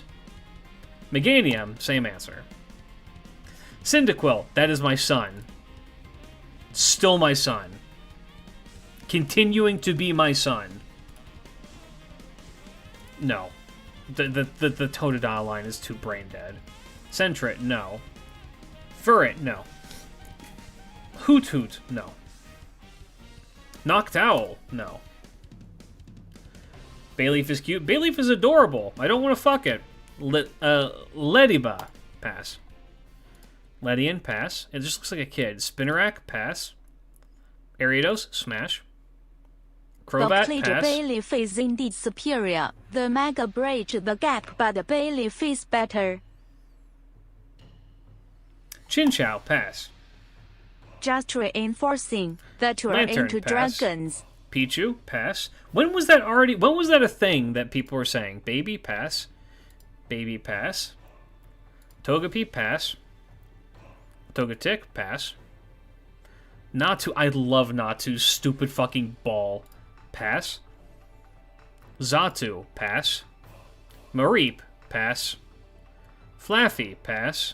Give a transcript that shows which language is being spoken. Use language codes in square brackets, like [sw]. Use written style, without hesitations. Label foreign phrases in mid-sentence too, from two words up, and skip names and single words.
[en] Meganium, same answer. Cyndaquil, that is my son. Still my son. Continuing to be my son. No. The Totodile line is too brain dead. Sentret, no. Furret, no. Hoot, no. Noctowl, no. Bayleaf is cute. Bayleaf is adorable. I don't want to fuck it. Lediba, pass. Ledian, pass. It just looks like a kid. Spinarak, pass. Ariados, smash. Crobat, the pass. Bayleaf is indeed superior. The Mega bridge the gap, but the Bayleaf is better. Chinchou, pass. Just reinforcing that you're Lantern, into pass. dragons. Pichu, pass. When was that a thing that people were saying? Baby, pass. Baby, pass. Togepi, pass. Togetic, pass. Natu, I love Natu. Stupid fucking ball. Pass. Xatu, pass. Mareep, pass. Flaffy, pass.